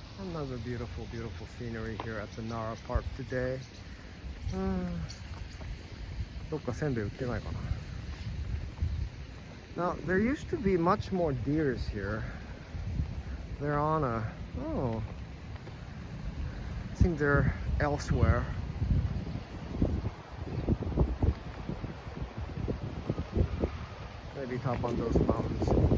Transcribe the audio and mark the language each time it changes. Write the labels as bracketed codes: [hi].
[en] Another beautiful, beautiful scenery here at the Nara Park today. [ja] どっかせんべい売ってないかな? [en] Now, there used to be much more deers here. They're on a... Oh. I think they're elsewhere. Maybe top on those mountains.